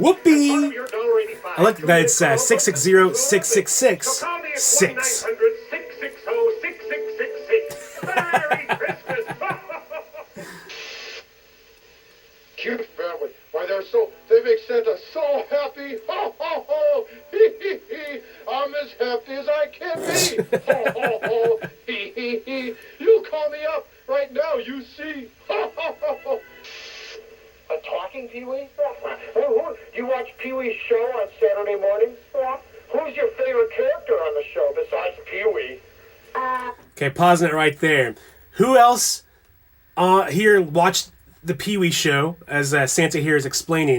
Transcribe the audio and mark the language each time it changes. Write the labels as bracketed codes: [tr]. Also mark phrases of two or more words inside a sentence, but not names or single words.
[en] Whoopee! I like that it's 660-6666. So call me at 1-900-660-6666. Merry Christmas! Cute family. Why, they make Santa so happy. Ho, ho, ho. Hee, hee, hee. I'm as happy as I can be. Ho, ho, ho. Hee, hee, hee. You call me up right now, you see. Ho, ho, ho, ho. A talking Pee-wee? You watch Pee-wee's show on Saturday mornings? Yeah. Who's your favorite character on the show besides Pee-wee? Okay, pausing it right there. Who else here watched the Pee-wee show, as Santa here is explaining?